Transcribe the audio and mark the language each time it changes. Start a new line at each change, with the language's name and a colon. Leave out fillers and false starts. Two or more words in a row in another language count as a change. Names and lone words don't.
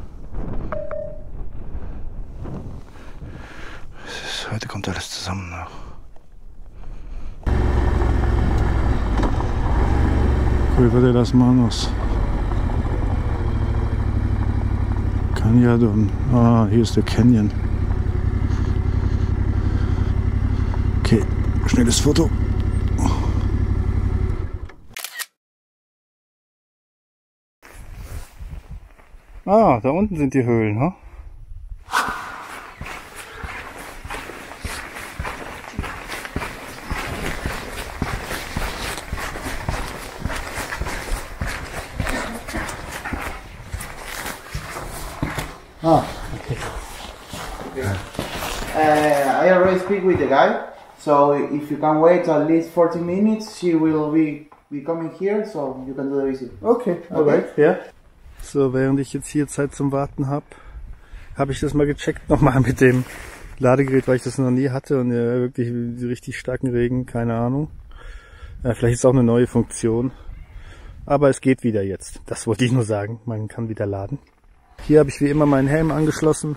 German: Heute kommt alles zusammen noch.
Spanish: Cueva de las Manos. Cañadón.
German: Ah, hier ist der Canyon. Okay, schnelles Foto. Ah, da unten sind die Höhlen, ha? Ah, okay.
English: I already speak with the guy, so if you can wait at least 40 minutes, she will be coming here, so you can do the visit. Okay, alright,
German: ja. So, während ich jetzt hier Zeit zum Warten habe ich das mal gecheckt nochmal mit dem Ladegerät, weil ich das noch nie hatte und wirklich richtig starken Regen, keine Ahnung. Vielleicht ist es auch eine neue Funktion, aber es geht wieder jetzt. Das wollte ich nur sagen, man kann wieder laden. Hier habe ich wie immer meinen Helm angeschlossen.